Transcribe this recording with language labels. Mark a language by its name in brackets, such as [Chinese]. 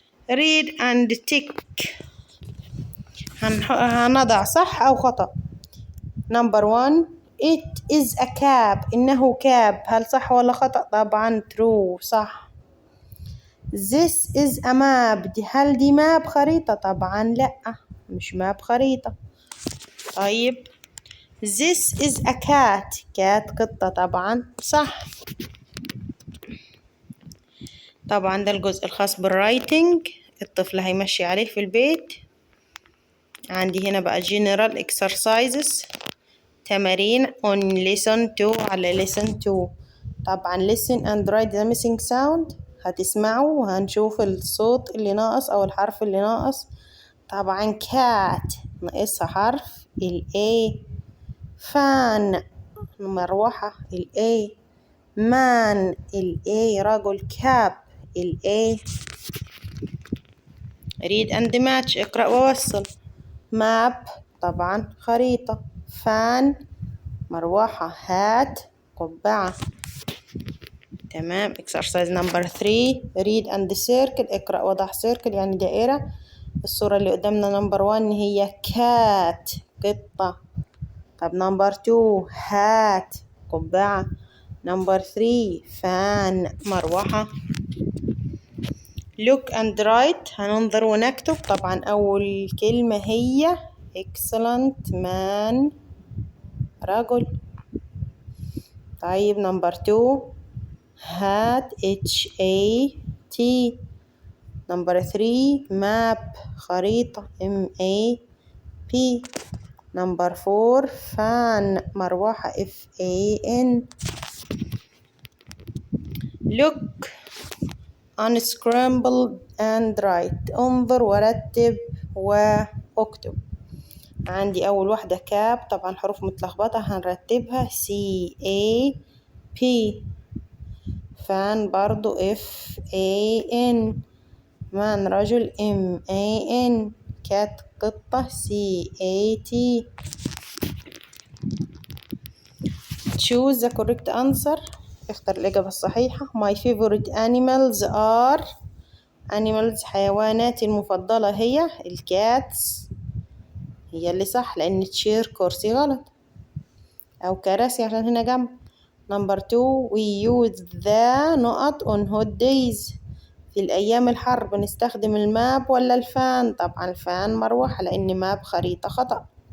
[English] read and tick. [Arabic] هنضع صح أو خطأ. [English] number 1 it is a cap. [Arabic] إنه كاب. هل صح ولا خطأ؟ طبعا true صح. [English] this is a map. [Arabic] هل دي ماب خريطة؟ طبعا لأ مش ماب خريطة. [English] طيب this is a cat. [Arabic] cat قطة. طبعا صح. طبعا ده الجزء الخاص بالرايتنج الطفل هيمشي عليه في البيت. عندي هنا بقى [English] general exercises تمارين on lesson 2 على lesson 2. طبعا listen and write the missing sound. [Arabic] هتسمعوا وهنشوف الصوت اللي ناقص أو الحرف اللي ناقص. طبعا cat ناقصها حرف ال A. fan مروحة ال A. man ال A رجل. [English] cap ال A. read and match. [Arabic] اقرأ ووصل. ماب طبعا خريطة. فان مروحة. هات قبعة. تمام. [English] exercise number 3 read and circle. [Arabic] اقرأ وضع circle يعني دائرة. الصورة اللي قدامنا number 1 هي cat قطة. طب number 2 هات قبعة. number 3 فان مروحة. [English] look and write [Arabic] هننظر ونكتب. طبعا أول كلمة هي excellent man رجل. طيب number 2 هات HAT. [English] number 3 map خريطة MAP. number 4 fan مروحة FAN. look unscramble and write [Arabic] انظر ورتب واكتب. عندي أول واحدة كاب طبعا حروف متلخبطة هنرتبها CAP. فان برضو FAN. مان رجل MAN. كات قطة CAT. [English] choose the correct answer. [Arabic] اختر الإجابة الصحيحة. [English] my favorite animals are. [Arabic] animals حيواناتي المفضلة هي الكاتس. هي اللي صح لأن تشير كرسي غلط أو كراسي عشان هنا جنب. [English] number 2 we use the نقط on hot days. [Arabic] في الأيام الحر بنستخدم الماب ولا الفان؟ طبعا الفان مروحة لأن ماب خريطة خطأ.